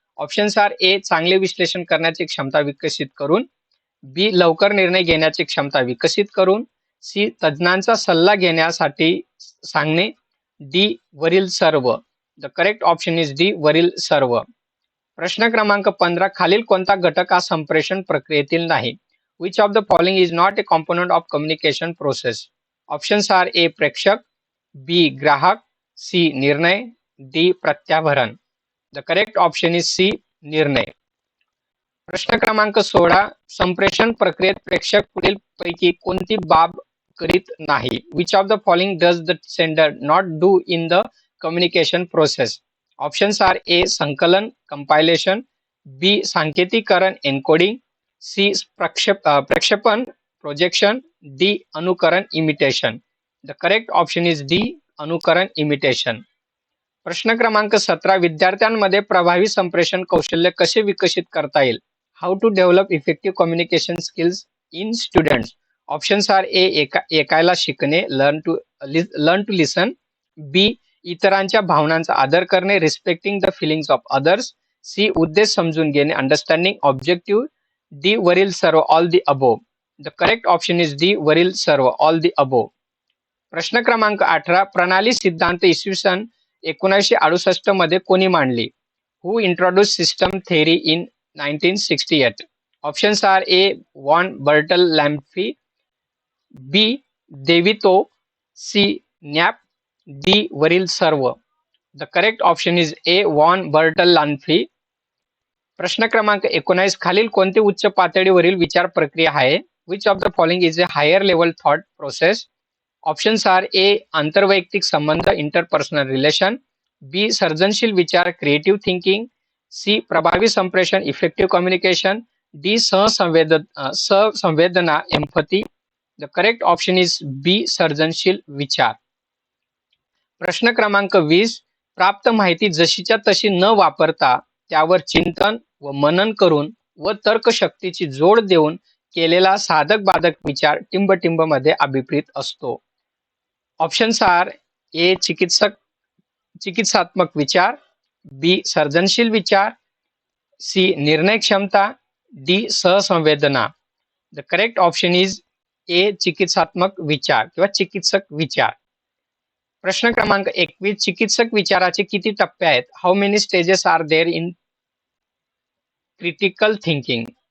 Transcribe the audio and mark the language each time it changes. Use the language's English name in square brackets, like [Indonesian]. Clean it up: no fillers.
[English] options are A [Marathi] चांगले विश्लेषण करण्याची क्षमता विकसित करून, बी लवकर निर्णय घेण्याची क्षमता विकसित करून, सी तज्ज्ञांचा सल्ला घेण्यासाठी सांगणे, डी वरील सर्व. [English] the correct option is [Marathi] D वरील सर्व. प्रश्न क्रमांक 15 खालील कोणता घटक हा संप्रेषण प्रक्रियेतील नाही? [English] Which of the following is not a component of communication process? Options are A [Marathi] प्रेक्षक, बी ग्राहक, सी निर्णय, D प्रत्याभरण. [English] The correct option is C निर्णय. [Marathi] प्रश्न क्रमांक 16 संप्रेषण प्रक्रियेत प्रेक्षक पुढील पैकी कोणती बाब करीत नाही? [English] Which of the following does the sender not do in the communication process? Options are A संकलन compilation, B सांकेतीकरण encoding, C प्रक्षेपण projection, D अनुकरण imitation. The correct option is D अनुकरण imitation. [Marathi] प्रश्न क्रमांक 17 विद्यार्थ्यांमध्ये प्रभावी संप्रेषण कौशल्य कसे विकसित करता येईल? [English] How to develop effective communication skills in students? Options are A [Marathi] ऐकायला शिकणे [English] learn to listen, [Marathi] बी इतरांच्या भावनांचा आदर करणे [English] respecting the feelings of others, [Marathi] C उद्देश समजून घेणे [English] understanding objective, [Marathi] डी वरील सर्व [English] All the above. The correct option is [Marathi] D वरील सर्व [English] All the above. [Marathi] प्रश्न क्रमांक 18 प्रणाली सिद्धांत इसवी सन 1968 मध्ये कोणी मांडली? [English] Who introduce system theory in 1968? Options are A von Bertalanffy, B Devito, C Knapp, [Marathi] D वरील सर्व. [English] the correct option is [Marathi] a von बर्टल लॅम्फी. प्रश्न क्रमांक 19 खालील कोणती उच्च पातळीवरील विचार प्रक्रिया आहे? [English] Which of the following is a higher level thought process? Options are A [Marathi] आंतरवैयक्तिक संबंध [English] interpersonal relation, B [Marathi] सर्जनशील विचार [English] creative thinking, C [Marathi] प्रभावी संप्रेषण [English] Effective communication, D सहसंवेदना empathy. The correct option is B [Marathi] सर्जनशील विचार. प्रश्न क्रमांक 20 प्राप्त माहिती जशीच्या तशी न वापरता त्यावर चिंतन व मनन करून व तर्कशक्तीची जोड देऊन केलेला साधक बाधक विचार टिंबटिंब मध्ये अभिप्रेत असतो. [English] options are A [Marathi] चिकित्सात्मक विचार, बी सर्जनशील विचार, सी निर्णय क्षमता, D सहसंवेदना. [English] the correct option is A [Marathi] चिकित्सात्मक विचार किंवा चिकित्सक विचार. प्रश्न क्रमांक 21 चिकित्सक विचाराचे किती टप्पे आहेत? [English] How many stages are there in critical thinking?